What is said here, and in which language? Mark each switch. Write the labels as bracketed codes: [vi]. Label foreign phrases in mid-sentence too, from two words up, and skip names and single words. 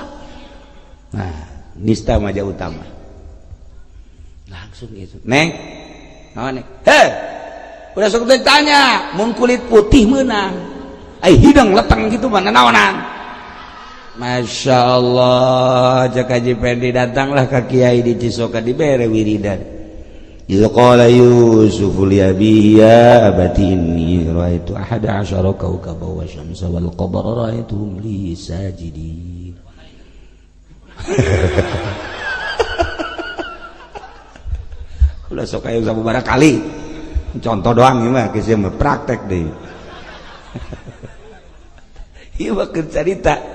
[su] Nah, nista maja utama. Langsung isuk. Neng. Naon neng? Heh. Udah sok tanya, mun kulit putih meunang. Ai hidung leteng gitu mah naonan? [ar] ما شاء الله, [su] Cak Haji Pendi [id] datanglah ke Kiai di Cisoka [su] dibere wiridan. [ar] قال يوسف لأبيه يا أبت إني رأيت أحد عشر كوكبا والشمس والقمر رأيتهم لي ساجدين. [su] Ulah sok aya sababaraha kali. Contoh doang ieu mah geus mah praktek deui. Ieu mah keur carita.